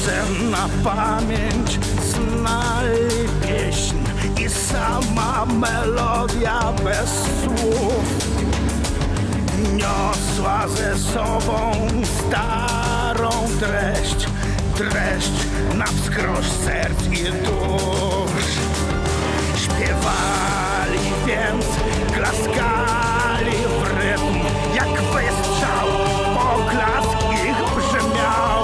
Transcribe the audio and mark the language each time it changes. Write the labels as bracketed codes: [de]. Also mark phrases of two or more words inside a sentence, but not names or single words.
[ru] на память знали песнь и сама мелодия без слов [pl] niosła ze sobą starą treść, dreszcz na wskroś serc i dusz. Śpiewali więc, klaskali w rytm, jak wystrzał, poklask ich brzmiał.